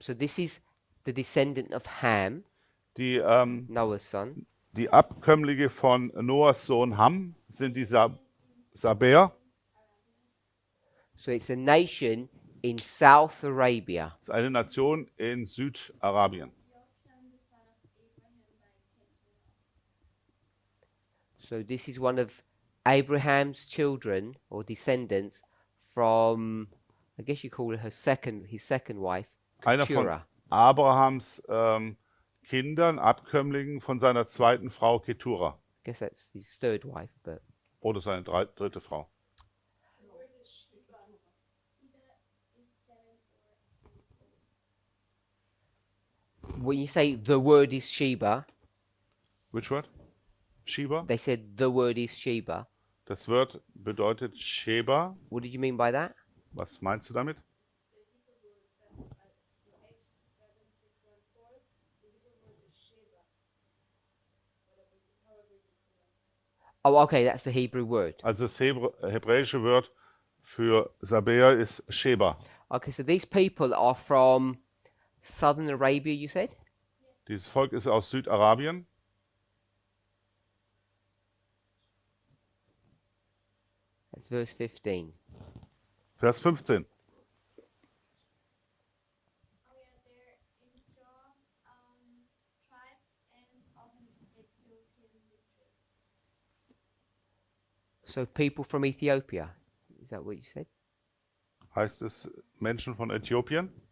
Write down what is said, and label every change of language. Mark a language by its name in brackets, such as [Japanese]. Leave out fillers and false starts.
[English] So this is the descendant of Ham, [German] Die, [English] Noah's son. [German] die Abkömmlinge von Noahs Sohn Ham sind die Sabäer. [English] So it's a nation in South Arabia. [German] Das ist eine Nation in Südarabien. [English] Jokshan, the son of Abraham by Keturah. So this is one of Abraham's children or descendants from, I guess you call it his second wife, [German] Einer von [English] Keturah. [German] Abrahams Kindern, Abkömmlingen von seiner zweiten Frau Keturah. [English] I guess that's his third wife, but [German] Oder seine dritte Frau. [English] The word is Sheba. Sheba is 7 or 8. when you say the word is Sheba, Which word? Sheba? they said the word is Sheba. [German] Das Wort bedeutet Sheba. [English] What did you mean by that? [German] Was meinst du damit? [English] The Hebrew word the H7614, the Hebrew word is Sheba. However you pronounce it. Oh, okay, that's the Hebrew word. [German] Also das hebräische Wort für Sabea ist Sheba. [English] Okay, so these people are from southern Arabia, you said? [German] Dieses Volk ist aus Südarabien. [English] That's verse 15. [German] Vers 15. [English] Oh yeah, they're in strong tribes and often Ethiopian districts. So people from Ethiopia. Is that what you said? [German] Heißt es Menschen von Äthiopien?